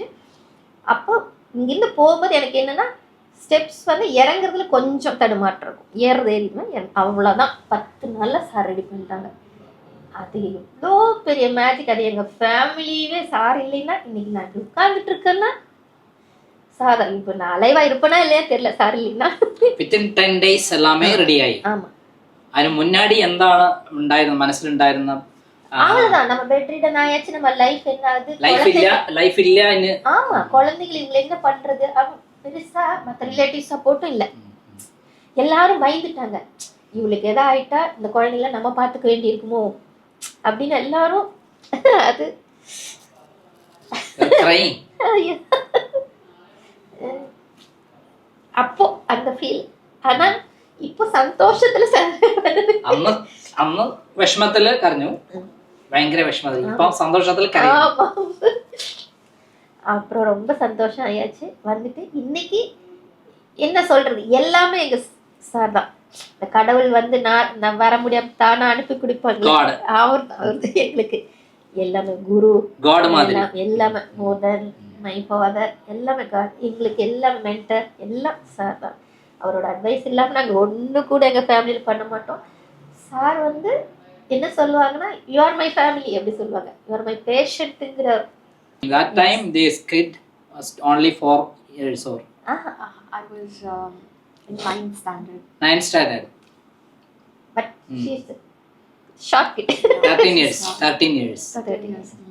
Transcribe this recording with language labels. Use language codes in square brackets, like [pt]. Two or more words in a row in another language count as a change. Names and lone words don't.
[ta] அப்போ இங்கேருந்து போகும்போது எனக்கு என்னென்னா, ஸ்டெப்ஸ் வந்து இறங்குறதுல கொஞ்சம் தடுமாற்றம் இருக்கும், ஏறிடுவேன், அவ்வளோதான். 10 நாளில் சார் ரெடி பண்ணிட்டாங்க. அது எவ்வளோ பெரிய மேஜிக். அது எங்கள் ஃபேமிலியே சார் இல்லைன்னா இன்னைக்கு நான் உட்கார்ந்துட்டு இருக்கேன்னா சார் இப்போ நான் அலைவா இருப்பேனா இல்லையா தெரியல, சார் இல்லைன்னா. [en] Within 10 days [ta] எல்லாமே ரெடி ஆகி. ஆமாம். [ml] അതിന് മുന്നാടി എന്താണ് ഉണ്ടായിരുന്നത്, മനസ്സിലുണ്ടായിരുന്ന? [ta] அவ்வளவுதான், நம்ம பெட் ரிடன் ஆயாச்சு, நம்ம லைஃப் என்ன ஆகுது, லைஃப் இல்ல. ஆமா, குழந்தைகள் இவங்க என்ன பண்றது, பெருசா மற்ற ரிலேட்டிவ் சப்போர்ட்டும் இல்லை. எல்லாரும் பயந்துட்டாங்க, இவளுக்கு எதா ஆயிட்டா இந்த குழந்தைங்கள நம்ம பார்த்துக்க வேண்டி இருக்குமோ அப்படின்னு எல்லாரும். அது அப்போ அந்த ஃபீல். [ml] ஆனா ഇപ്പൊ സന്തോഷത്തില് അന്ന് വിഷമത്തില് കരഞ്ഞു, ഭയങ്കര വിഷമത്തില്. ഇപ്പൊ സന്തോഷത്തില് കരയും. [ta] அப்புறம் ரொம்ப சந்தோஷம் ஆயாச்சு. வந்துட்டு இன்னைக்கு என்ன சொல்றது, எல்லாமே எங்க சார் தான். இந்த கடவுள் வந்து நான் வர முடியாம தானா அனுப்பி கொடுப்பாங்க, அவர் எங்களுக்கு எல்லாமே குரு, எல்லாமே [en] more than my father, [ta] எல்லாமே காட், எங்களுக்கு எல்லாமே மென்டர், எல்லாம் சார் தான். அவரோட அட்வைஸ் இல்லாமல் நாங்கள் ஒன்று கூட எங்கள் ஃபேமிலியில் பண்ண மாட்டோம். சார் வந்து என்ன சொல்லுவாங்கன்னா [en] you are my family [ta] அப்படி சொல்லுவாங்க. [en] you are my [ta] பேஷண்ட்டுங்கிற. [en] That time this kid was only 4 years old. I was in 9th standard. 9th standard. But she is short kid. 13 years. 13 years. 13 years.